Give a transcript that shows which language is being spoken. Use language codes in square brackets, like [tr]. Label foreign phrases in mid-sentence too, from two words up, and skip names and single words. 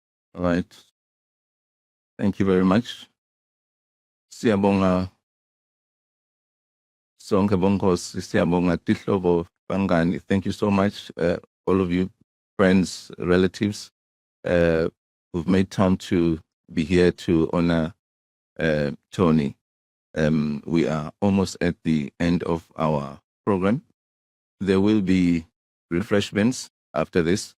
[en] All right. Thank you very much. [ss] Siyabonga sonke bonkosi, siyabonga tihlobo bangani. [en] Thank you so much, all of you, friends, relatives, who've made time to be here to honor Tony. We are almost at the end of our program. There will be refreshments after this.